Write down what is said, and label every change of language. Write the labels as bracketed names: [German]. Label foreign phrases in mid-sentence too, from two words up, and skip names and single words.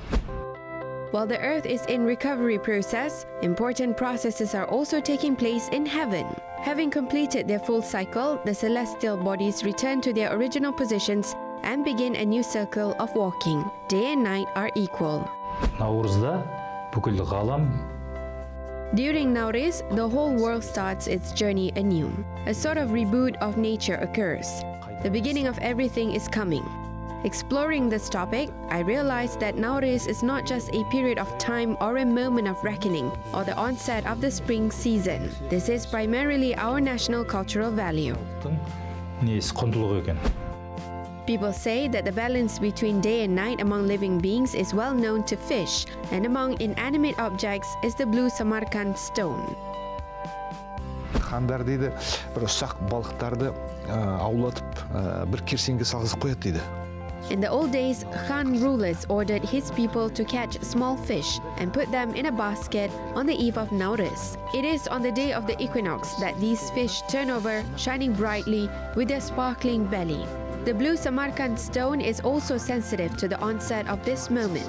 [English] While the earth is in recovery process, important processes are also taking place in heaven. Having completed their full cycle, the celestial bodies return to their original positions and begin a new circle of walking. Day and night are equal. [Kazakh] Nauryzda бүкіл ғалам. [English] During Nauryz, the whole world starts its journey anew. A sort of reboot of nature occurs. The beginning of everything is coming. Exploring this topic, I realized that Nauryz is not just a period of time or a moment of reckoning or the onset of the spring season. This is primarily our national cultural value. [Kazakh] Құндылық екен. [English] People say that the balance between day and night among living beings is well known to fish, and among inanimate objects is the blue Samarkand stone. [Kazakh] Хандар дейді, бір ұсақ балықтарды аулатып, бір керсенге салғызып қояды дейді. [English] In the old days, Khan rulers ordered his people to catch small fish and put them in a basket on the eve of Nauryz. It is on the day of the equinox that these fish turn over, shining brightly with their sparkling belly. The blue Samarkand stone is also sensitive to the onset of this moment.